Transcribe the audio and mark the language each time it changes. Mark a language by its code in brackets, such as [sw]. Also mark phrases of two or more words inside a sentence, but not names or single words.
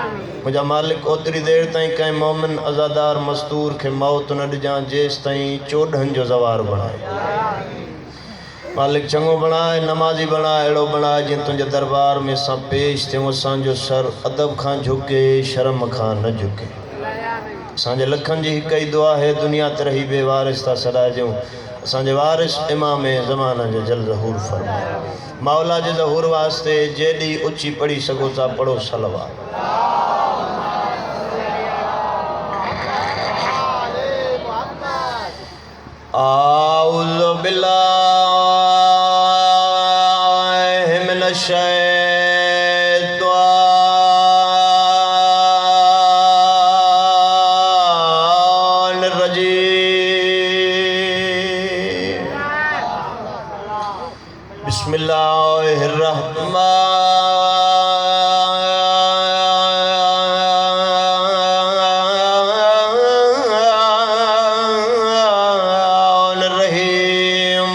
[sd] मुझा मालिक ओतरी देर ताईं कंहिं मोमिन अज़ादार मस्तूर खे मौत न ॾिजां जेसि ताईं चोॾहनि जो ज़वार बणाए। मालिक चङो बणाए नमाज़ी बणाए अहिड़ो बणाए जीअं तुंहिंजे दरबार में असां पेश थियूं असांजो सर अदब खां झुके शर्म खां न झुके। असांजे लखनि जी हिकु ई दुआ है दुनिया ते रही बेवारिस था सॾाइजूं असांजे वारिस इमाम ज़माना जो जल ज़हूर फरमाए। मौला जे ज़हूर वास्ते जेॾी उची पढ़ी सघो था पढ़ो सलवात। [ar] أعوذ بالله من الشيطان الرجيم. بسم الله الرحمن الرحيم.